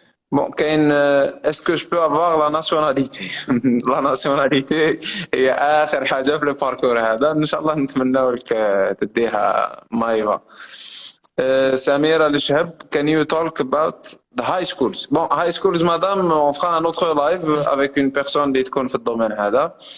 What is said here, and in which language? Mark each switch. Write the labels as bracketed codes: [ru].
[ar] Bon, كاين [fr] est-ce que je peux avoir la nationalité [ar] la nationalité هي آخر حاجة في الباركور هذا إن شاء الله نتمنى لك تديها مايفا. [en] Samira Lecheb, can you talk about the high schools? [fr] Bon, high schools, madame, on fera un autre live avec une personne qui connaît [ar] في الدومين هذا.